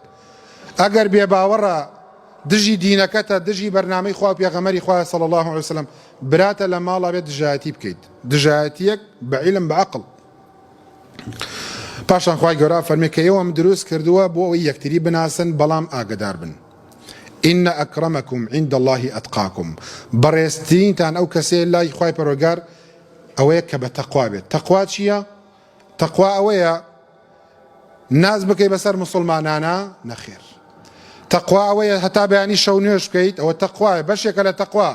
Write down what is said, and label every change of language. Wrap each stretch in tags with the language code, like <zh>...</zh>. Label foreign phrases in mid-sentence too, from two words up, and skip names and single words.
<ckb>ئەگەر بێباوەڕە دژی دینەکەتە دژی بەرنامەی خوا پێغەمبەری خوا</ckb> <ar>صلی الله علیه وسلم</ar> <ckb>براتە لە ماڵا بێت دژایەتی بکەیت. دژایەتیەک بە عیلم بە عەقڵ. پاشان خوای گەورە فەرمێ کە ئێوەم دروست کردووە بۆ ئەوەی یەکتری بناسن بەڵام ئاگدار بن.</ckb> <ar>إن أكرمكم عند الله أتقاكم.</ar> <ckb>بەڕێزترینتان ئەو کەسێ لای خوای پەروەردگار ئەوەیە کە بە تەقوا بێت. تەقوا چییە؟ تەقوا ئەوەیە ناز بکەی بەسەر موسڵمانانە نەخێر. تەقوا ئەوەیە هەتا بەیانی شەو نوێژ بکەیت ئەوە تەقوایە، بەشێکە لە تەقوا.</ckb>